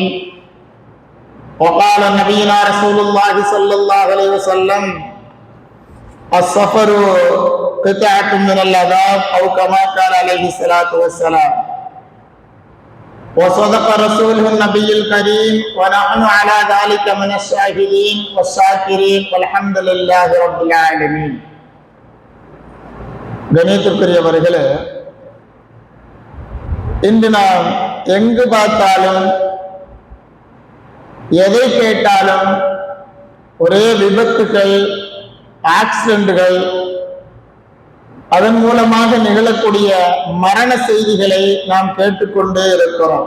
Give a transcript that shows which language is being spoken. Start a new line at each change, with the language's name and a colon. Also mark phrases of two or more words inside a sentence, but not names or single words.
Arabic: وقال نبينا رسول الله صلى الله عليه وسلم السفر قطعة من العذاب أو كما قال عليه الصلاة والسلام. وصدق رسوله النبي الكريم ونحن على ذلك من الشاهدين والشاكرين والحمد لله رب العالمين.
Tamil: கணியத்திற்குரியவர்களே, இன்று நாம் எங்கு பார்த்தாலும் எதை கேட்டாலும் ஒரே விபத்துகள், ஆக்சிடென்ட்கள், அதன் மூலமாக நிகழக்கூடிய மரண செய்திகளை நாம் கேட்டுக்கொண்டே இருக்கிறோம்.